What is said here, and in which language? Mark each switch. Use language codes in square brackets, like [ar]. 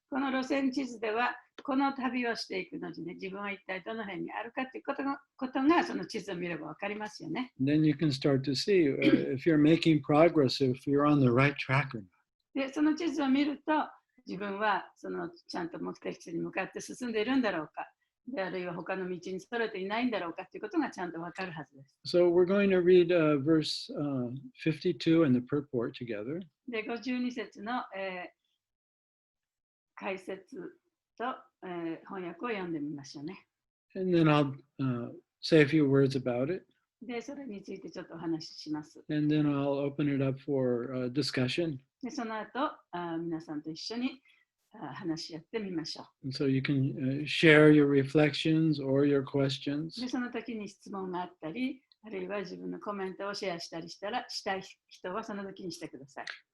[ja] この路線地図では、この旅をしていくのにね、自分は一体どの辺にあるかということがその地図を見ればわかりますよね。 [en] Then you can start to see if you're making progress, if you're on the right track or not. [ja] で、その地図を見ると、自分はちゃんと目的地に向かって進んでいるんだろうか、あるいは他の道にそれていないんだろうかということがちゃんとわかるはずです。 [en] So we're going to read verse 52 and the purport together. [ja] で、52節の、解説と、翻訳を読んでみましょうね。 [en] And then I'll say a few words about it. [ja] で、それについてちょっとお話しします。 [en] And then I'll open it up for discussion. [ja] で、その後、皆さんと一緒に話し合ってみましょう。 [en] And so you can share your reflections or your questions. [ja] で、その時に質問があったり、あるいは自分のコメントをシェアしたりしたい人はその時にしてください。